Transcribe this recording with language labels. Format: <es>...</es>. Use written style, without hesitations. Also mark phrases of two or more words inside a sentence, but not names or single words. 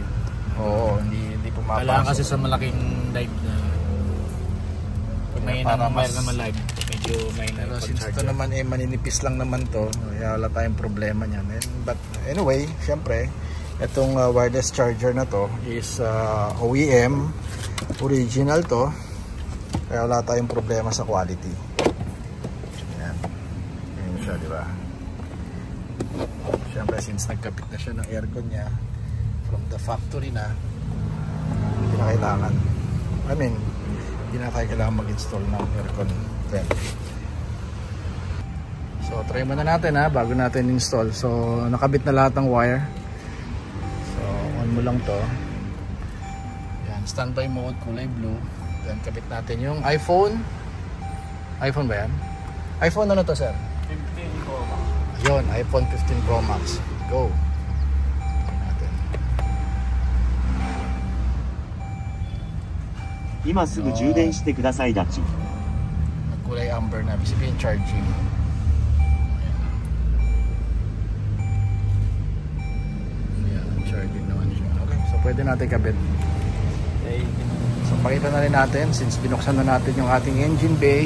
<tl>Oo, hindi pumapasok. Kailangan kasi sa malaking live na pag may wire naman live, medyo may pero since ito naman maninipis lang naman to, kaya wala tayong problema niyan. But anyway, syempre itong</tl> <en>wireless charger</en> <tl>na to is</tl> <en>OEM original</en> <tl>to, kaya wala tayong problema sa quality. Ayan, ganyan siya, di ba? Syempre since nagkapit na siya ng aircon niya</tl> <en>from the factory</en> <tl>na, hindi na kailangan, hindi na tayo kailangan mag-install ng</tl> <en>aircon vent.</en> <tl>So try muna natin, bago natin install. So nakabit na lahat ng wire. So on mo lang to. Yan,</tl> <en>standby mode,</en> <tl>kulay blue. Then kabit natin yung iPhone ba yan? iPhone ano to, sir? 15 Pro Max. Yun, iPhone 15 Pro Max. Go. Natin.</tl> <ja>今すぐ充電してくださいダチ</ja> <tl>Nagkulay amber na, ibig sabihin charging. Ayan, charging naman siya. Okay, so pwede natin kabit. So pakita na rin natin since binuksan na natin yung ating</tl> <en>engine bay.</en>